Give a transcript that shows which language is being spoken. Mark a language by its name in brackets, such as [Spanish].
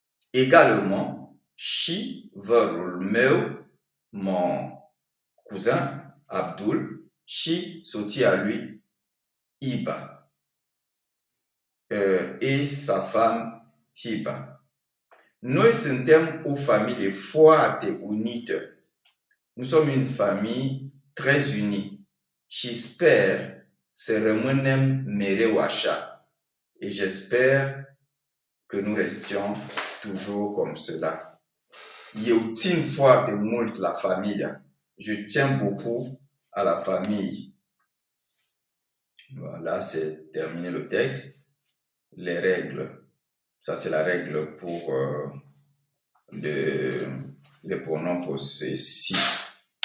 [French] Également, [Romanian] și vărul meu, [French] mon cousin Abdul, [Romanian] și soția lui Iba, [French] et sa femme Hiba. [Romanian] Noi suntem o familie foarte unită. [French] Nous sommes une famille très unie. [Romanian] Și sper să rămânem mereu așa. [French] Et j'espère que nous restions toujours comme cela. [Romanian] Eu țin foarte mult la familia. [French] Je tiens beaucoup à la famille. Voilà, c'est terminé le texte. Les règles. Ça, c'est la règle pour les pronoms possessifs.